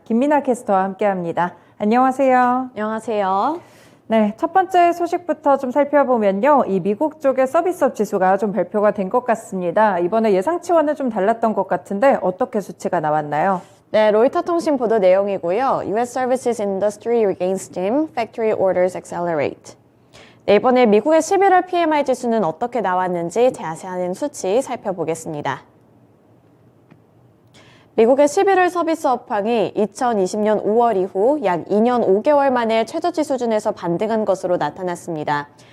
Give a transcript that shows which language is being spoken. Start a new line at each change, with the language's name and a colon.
Korean: 김민아 캐스터와 함께합니다. 안녕하세요. 안녕하세요. 네, 첫 번째 소식부터 좀 살펴보면요. 이 미국 쪽의 서비스업 지수가 좀 발표가 된 것 같습니다. 이번에 예상치와는 좀 달랐던 것 같은데 어떻게 수치가 나왔나요? 네, 로이터 통신 보도 내용이고요.
English: US Services Industry regains steam, factory orders accelerate.
Korean: 네, 이번에 미국의 11월 PMI 지수는 어떻게 나왔는지 자세한 수치 살펴보겠습니다. 미국의 11월 서비스 업황이 2020년 5월 이후 약 2년 5개월 만에 최저치 수준에서 반등한 것으로 나타났습니다.